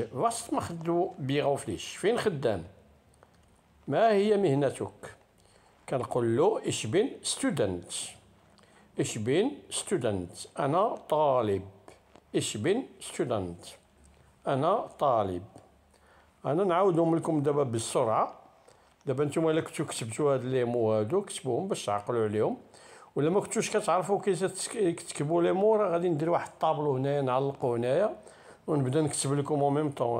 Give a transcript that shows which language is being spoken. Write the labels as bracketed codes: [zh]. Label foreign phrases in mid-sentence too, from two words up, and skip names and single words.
[de] was machst du beruflich؟ [ar] فين خدام؟ ما هي مهنتك؟ كنقول له [de] ich bin student. ich bin student. [ar] أنا طالب. [de] ich bin student. [ar] أنا طالب. أنا نعاودهم لكم دابا بالسرعة. دابا نتوما إلا كنتو كتبتو هاد [fr] les mots [ar] هادو كتبوهم باش تعقلوا عليهم، ولا ما كنتوش كتعرفوا كيفاش تكتبوا [fr] les mots [ar] راه غادي ندير واحد الطابلو هنايا نعلقو هنايا ونبدا نكتب لكم [fr] au même temps.